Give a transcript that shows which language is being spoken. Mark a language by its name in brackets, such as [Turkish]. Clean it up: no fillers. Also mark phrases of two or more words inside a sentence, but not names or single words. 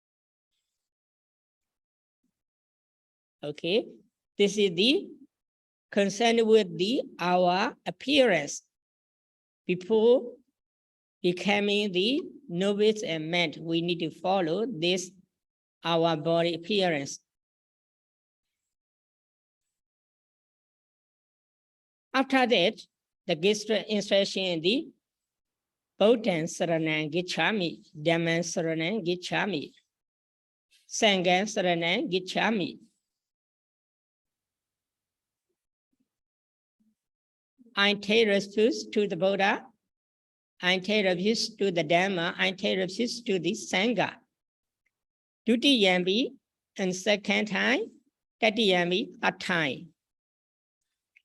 [English] Okay, this is the concern with our appearance before becoming the novice and monk. We need to follow this our body appearance. After that, the instruction in the [Pali] Buddhaṃ Saraṇaṃ Gicchāmi, Dhammaṃ Saraṇaṃ Gicchāmi, Saṅghāṃ Saraṇaṃ Gicchāmi. [English] I take refuge to the Buddha, I take refuge to the Dhamma, I take refuge to the Saṅgha. Dutiyambi, and 2nd time, Tatiyambi, 3rd time.